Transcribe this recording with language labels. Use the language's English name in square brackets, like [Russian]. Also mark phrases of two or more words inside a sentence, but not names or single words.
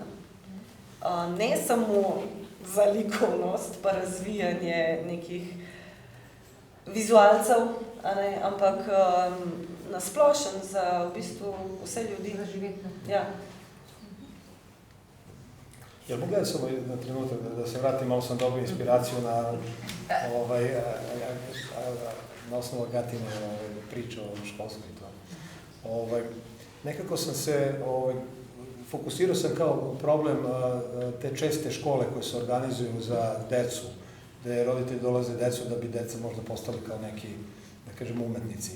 [Slovenian] Ne samo za likovnost pa razvijanje nekih vizualcev, ampak na splošen za v bistvu vse ljudi. Ja. [Serbian] Ja, pogledaj samo na trenutek, da se vratim, malo sam dobio inspiraciju na osnovu Agatine priče o školskoj i to. Nekako sam se fokusirao sam kao problem te česte škole koje se organizuju za decu, gde roditelji dolaze decu da bi deca možda postali kao neki, da kažem, umetnici.